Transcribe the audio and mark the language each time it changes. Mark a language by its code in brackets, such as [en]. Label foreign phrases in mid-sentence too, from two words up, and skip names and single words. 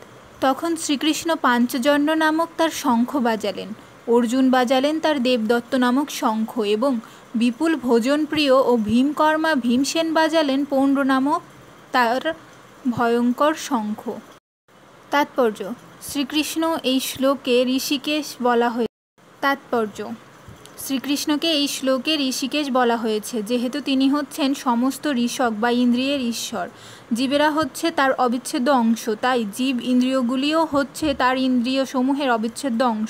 [bn] তখন শ্রীকৃষ্ণ পাঞ্চজন্য নামক তার শঙ্খ বাজালেন, অর্জুন বাজালেন তার দেবদত্ত নামক শঙ্খ এবং বিপুল ভোজন প্রিয় আর ভীমকর্মা ভীমসেন বাজালেন পৌণ্ড্র নামক তার ভয়ংকর শঙ্খ। তাৎপর্য। শ্রীকৃষ্ণ এই শ্লোকে ঋষিকেশ বলা হয়েছে। তাৎপর্য। শ্রীকৃষ্ণকে এই শ্লোকে ঋষিকেশ বলা হয়েছে যেহেতু তিনি হচ্ছেন সমস্ত ঋষক বা ইন্দ্রিয়ের ঈশ্বর। জীবেরা হচ্ছে তার অবিচ্ছেদ্য অংশ, তাই জীব ইন্দ্রিয়গুলিও হচ্ছে তার ইন্দ্রিয় সমূহের অবিচ্ছেদ্য অংশ।